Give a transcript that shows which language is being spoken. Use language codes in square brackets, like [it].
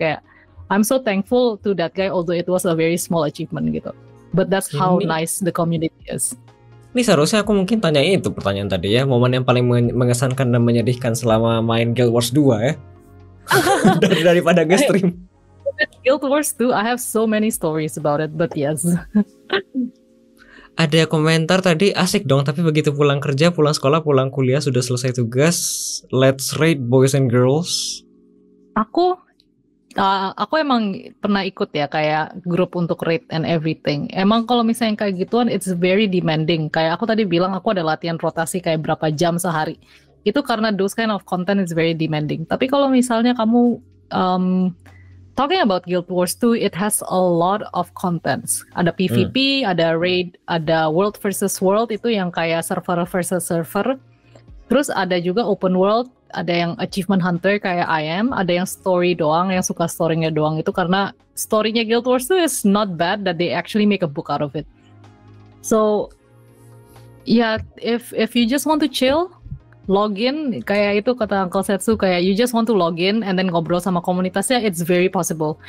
[id] Kayak [en] I'm so thankful to that guy, although it was a very small achievement [id] gitu. [en] But that's how nice the community is. [id] Ini seharusnya aku mungkin tanya itu pertanyaan tadi ya, momen yang paling mengesankan dan menyedihkan selama main Guild Wars 2 ya. Daripada nge-stream. [en] Guild Wars 2, I have so many stories about it, but yes. [id] Ada komentar tadi, asik dong, tapi begitu pulang kerja, pulang sekolah, pulang kuliah, sudah selesai tugas, [en] let's raid boys and girls. [id] Aku emang pernah ikut ya kayak grup untuk raid [en] and everything. [id] Emang kalau misalnya kayak gituan, [en] it's very demanding. [id] Kayak aku tadi bilang, aku ada latihan rotasi kayak berapa jam sehari. Itu karena [en] those kind of content is very demanding. [id] Tapi kalau misalnya kamu [en] talking about Guild Wars 2, it has a lot of contents. [id] Ada PvP, ada raid, ada world versus world, itu yang kayak server versus server. Terus ada juga open world, ada yang achievement hunter kayak [en] I am, [id] ada yang story doang, yang suka story-nya doang. Itu karena story-nya [en] Guild Wars 2 is not bad that they actually make a book out of it. So, yeah, if you just want to chill, login, [id] kayak itu kata Uncle Setsu, kayak [en] you just want to login and then [id] ngobrol sama komunitasnya, [en] it's very possible.